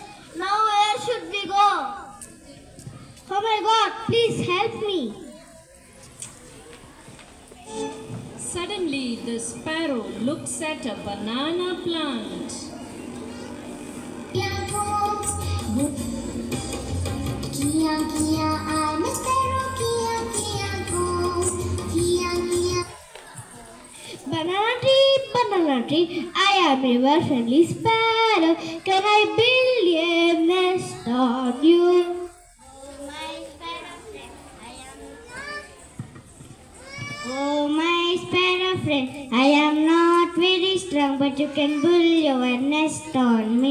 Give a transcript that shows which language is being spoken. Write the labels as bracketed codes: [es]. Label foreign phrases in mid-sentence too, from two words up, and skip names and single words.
[en] Now where should we go? Oh my God, please help me. Suddenly, the sparrow looks at a banana plant. Kia, kia, I'm a sparrow. Kia, kia, go. Kia, kia. tree. I am your friendly sparrow. Can I build a nest on you? Oh, my sparrow friend, I am not very strong, but you can build your nest on me.